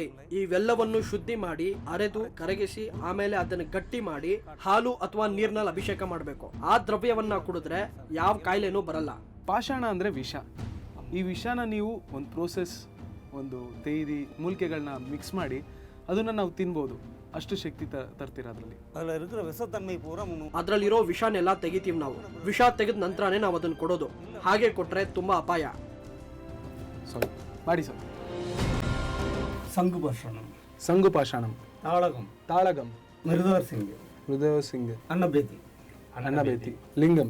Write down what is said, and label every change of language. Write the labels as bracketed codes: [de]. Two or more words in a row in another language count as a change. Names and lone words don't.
[kn] ಇವೆಲ್ಲವನ್ನು ಶುದ್ಧಿ ಮಾಡಿ ಅರೆದು ಕರಗಿಸಿ ಆಮೇಲೆ ಅದನ್ನು ಗಟ್ಟಿ ಮಾಡಿ ಹಾಲು ಅಥವಾ ನೀರಿನಲ್ಲಿ ಅಭಿಷೇಕ ಮಾಡಬೇಕು. ಆ ದ್ರವ್ಯವನ್ನ ಕುಡಿದ್ರೆ ಯಾವ ಕಾಯಿಲೆನೂ ಬರಲ್ಲ. ಪಾಷಾಣ ಅಂದರೆ ವಿಷ. ಈ ವಿಷನ ನೀವು ಒಂದು ಪ್ರೋಸೆಸ್, ಒಂದು ತೇದಿ ಮೂಲಿಕೆಗಳನ್ನ ಮಿಕ್ಸ್ ಮಾಡಿ ಅದನ್ನು ನಾವು ತಿನ್ಬೋದು. ಅಷ್ಟು ಶಕ್ತಿ ತರ್ತೀರ ಅದರಲ್ಲಿ. [ta] அதில் இருக்கிற விஷத்தன்மை பூரா [kn] ಅದರಲ್ಲಿರೋ ವಿಷನೆಲ್ಲ ತೆಗಿತೀವಿ ನಾವು. ವಿಷ ತೆಗೆದ ನಂತರನೇ ನಾವು ಅದನ್ನು ಕೊಡೋದು. ಹಾಗೆ ಕೊಟ್ರೆ ತುಂಬಾ ಅಪಾಯ. ಸಾರಿ ಮಾಡಿ ಸರ್. ಸಂಗುಪಾಷಾಣಂ, ಸಂಗುಪಾಷಾಣಂ, ತಾಳಗಂ, ಹೃದಯ ಸಿಂಗ್, ಅನ್ನಭೇದಿ, ಲಿಂಗಂ,